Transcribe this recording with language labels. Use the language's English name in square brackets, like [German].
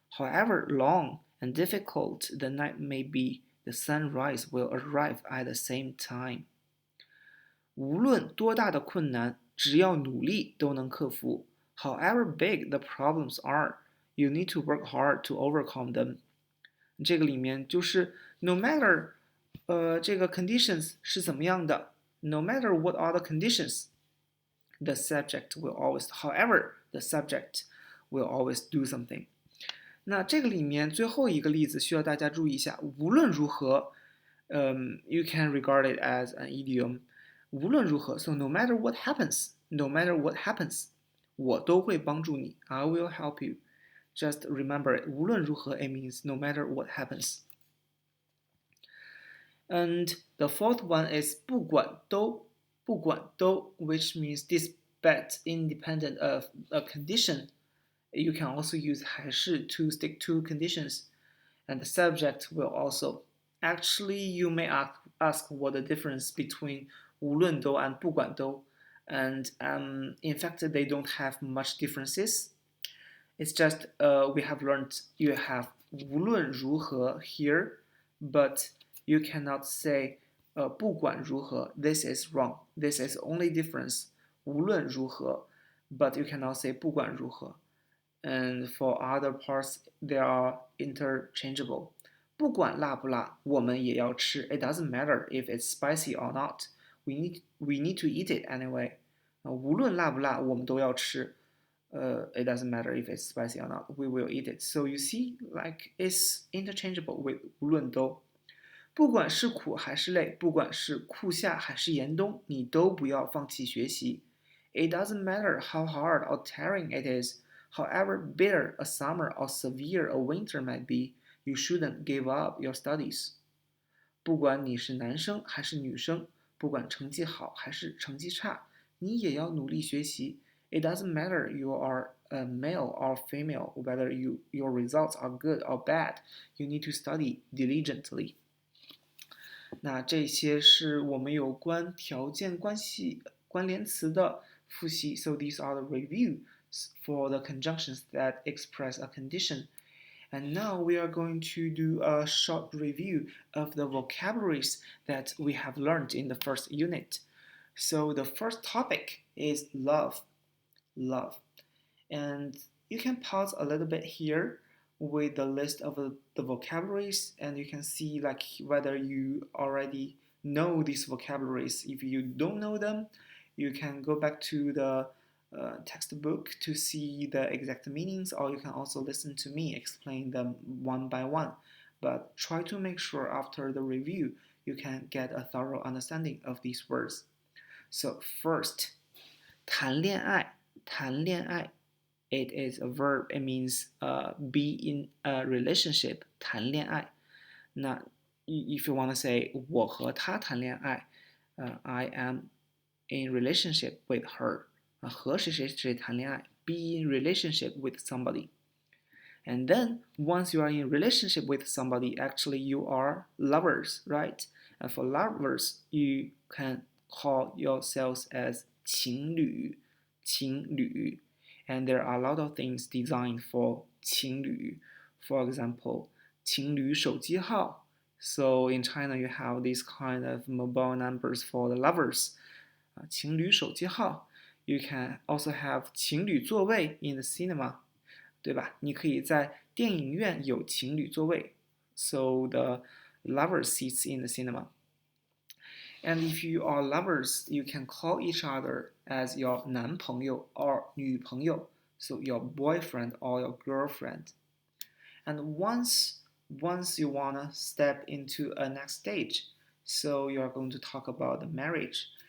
[English] However long and difficult the night may be, the sunrise will arrive at the same time. [Chinese] 无论多大的困难，只要努力都能克服。 [English] However big the problems are, you need to work hard to overcome them. [Chinese] 这个里面就是 [English] no matter 这个 conditions [Chinese] 是怎么样的 [English] no matter what are the conditions, the subject will always, however, the subject will always do something. [Chinese] 那这个里面最后一个例子需要大家注意一下，无论如何， [English] you can regard it as an idiom. 无论如何 so no matter what happens, no matter what happens, [Chinese] 我都会帮助你 [English] I will help you. Just remember it. 无论如何 it means no matter what happens. And the fourth one is 不管都 which means despite independent of a condition. You can also use 还是 to stick to conditions. And the subject will also. Actually, you may ask what the difference between 无论都 and 不管都. And in fact, they don't have much differences. It's just we have learned you have 无论如何 here, but you cannot say 不管如何. This is wrong. This is only difference. 无论如何 but you cannot say 不管如何. And for other parts, they are interchangeable. [Chinese] 不管辣不辣，我们也要吃. [English] It doesn't matter if it's spicy or not. We need to eat it anyway. [Chinese] 无论辣不辣，我们都要吃. [English] It doesn't matter if it's spicy or not. We will eat it. So you see, like it's interchangeable with 无论都。 [Chinese] 不管是苦还是累，不管是酷夏还是严冬，你都不要放弃学习。 [English] It doesn't matter how hard or tiring it is, however bitter a summer or severe a winter might be, you shouldn't give up your studies. [Chinese] 不管你是男生还是女生，不管成绩好还是成绩差，你也要努力学习。 [English] It doesn't matter you are a male or female, whether your results are good or bad, you need to study diligently. [Chinese] 那这些是我们有关条件关系关联词的复习。 [English] So these are the reviews for the conjunctions that express a condition. And now we are going to do a short review of the vocabularies that we have learned in the first unit. So the first topic is love. Love. And you can pause a little bit here with the list of the vocabularies, and you can see like whether you already know these vocabularies. If you don't know them, you can go back to the textbook to see the exact meanings, or you can also listen to me explain them one by one. But try to make sure after the review you can get a thorough understanding of these words. So first, 谈恋爱，谈恋爱。 It is a verb. It means be in a relationship. [Chinese] 谈恋爱。 [English] 那 if you want to say [Chinese] 我和他谈恋爱， [English] I am in relationship with her. [Chinese] 和谁谁谁谈恋爱。 [English] Be in relationship with somebody. And then once you are in relationship with somebody, actually you are lovers, right? And for lovers, you can call yourselves as 情侣，情侣。 And there are a lot of things designed for 情侣. For example, 情侣手机号. So in China, you have these kind of mobile numbers for the lovers. 情侣手机号. You can also have 情侣座位 in the cinema. [Chinese] 对吧？你可以在电影院有情侣座位. [English] So the lover seats in the cinema. And if you are lovers, you can call each other as your 男朋友 or 女朋友, so your boyfriend or your girlfriend. And once you wanna step into a next stage, so you are going to talk about the marriage.